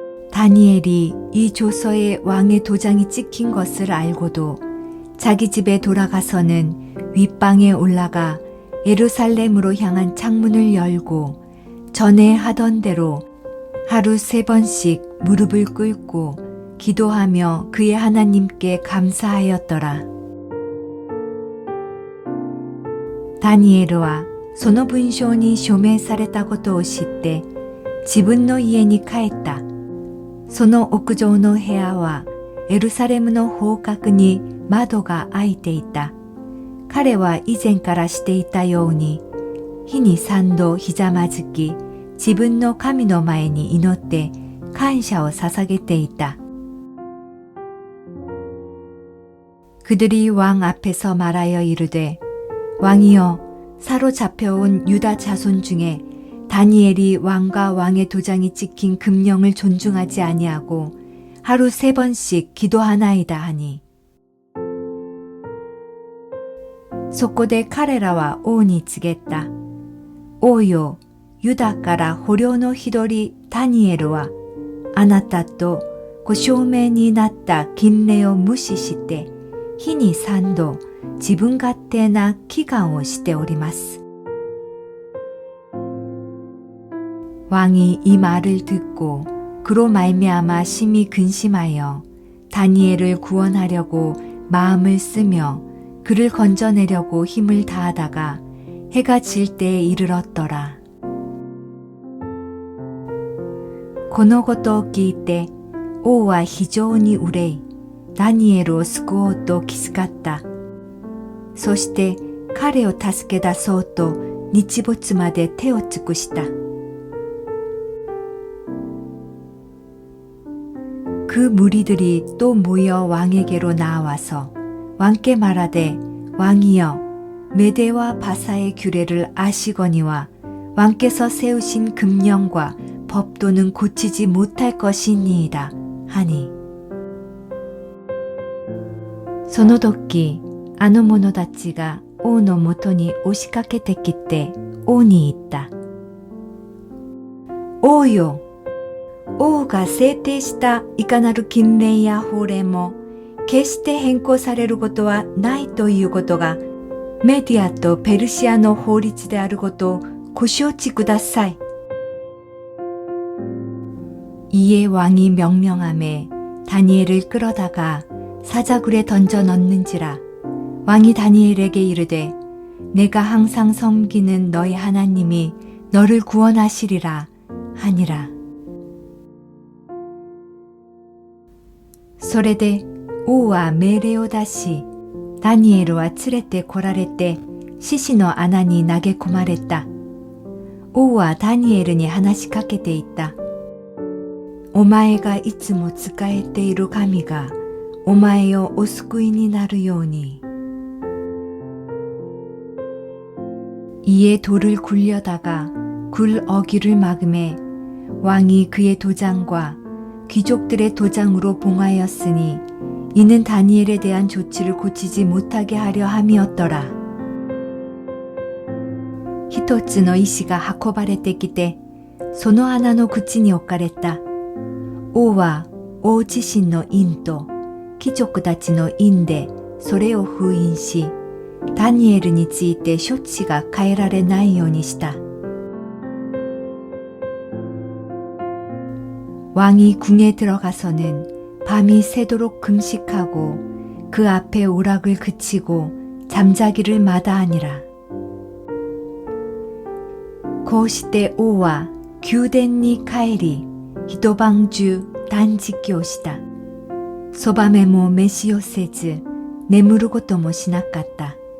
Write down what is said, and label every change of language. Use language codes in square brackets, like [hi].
[ko] 다니엘이 이 조서에 왕의 도장이 찍힌 것을 알고도 자기 집에 돌아가서는 윗방에 올라가 예루살렘으로 향한 창문을 열고 전에 하던 대로 하루 3번씩 무릎을 꿇고 기도하며 그의 하나님께 감사하였더라. [ja] 다니엘은 その文章に署名されたことを知って自分の家に帰った。その屋上の部屋はエルサレムの方角に窓が開いていた。彼は以前からしていたように日に3度ひざまずき自分の神の前に祈って感謝を捧げていた。 [ko] 그들이 왕 앞에서 말하여 이르되 왕이여 사로잡혀온 유다 자손 중에 다니엘이 왕과 왕의 도장이 찍힌 금령을 존중하지 아니하고 하루 3번씩 기도하나이다 하니. [ja] そこで彼らは王に告げた。王よ、ユダから捕虜の一人ダニエルはあなたとご証明になった禁令を無視して日に3度自分勝手な祈願をしております。 [ko] 왕이 이 말을 듣고 그로 말미암아 심히 근심하여 다니엘을 구원하려고 마음을 쓰며 그를 건져내려고 힘을 다하다가 해가 질 때에 이르렀더라. [ja] このことを聞いて王は非常に憂いダニエルを救おうと気遣った。そして彼を助け出そうと日没まで手を尽くした。그 [ko] 그 무리들이 또 모여 왕에게로 나와서 왕께 말하되 왕이여 메대와 바사의 규례를 아시거니와 왕께서 세우신 금령과 법도는 고치지 못할 것이니이다 하니 [ja] その時あの者たちが王のもとに押しかけてきて王に言った。王よ、王が制定したいかなる禁令や法令も決して変更されることはないということがメディアとペルシアの法律であることをご承知ください。 [ko] 이에 왕이 명령하매 다니엘을 끌어다가 사자굴에 던져 넣는지라. 왕이 다니엘에게 이르되 내가 항상 섬기는 너희 하나님이 너를 구원하시리라 하니라. [ja] それで王は命令を出し、ダニエルは連れて来られて獅子の穴に投げ込まれた。王はダニエルに話しかけていった。お前がいつも仕えている神がお前をお救いになるように。 [ko] 이에 돌을 굴려다가 굴 어귀를 막음에 왕이 그의 도장과 귀족들의 도장으로 봉하였으니 이는 다니엘에 대한 조치를 고치지 못하게 하려 함이었더라. [ja] 一つの石が運ばれてきてその穴の口に置かれた。王は王自身の印と貴族たちの印でそれを封印し、ダニエルについて処置が変えられないようにした。 [ko] 왕이 궁에 들어가서는 밤이 새도록 금식하고 그 앞에 오락을 그치고 잠자기를 마다하니라. [ja] こうして王は宮殿に帰り一晩中断食をした。そばめも召し寄せず眠ることもしなかった。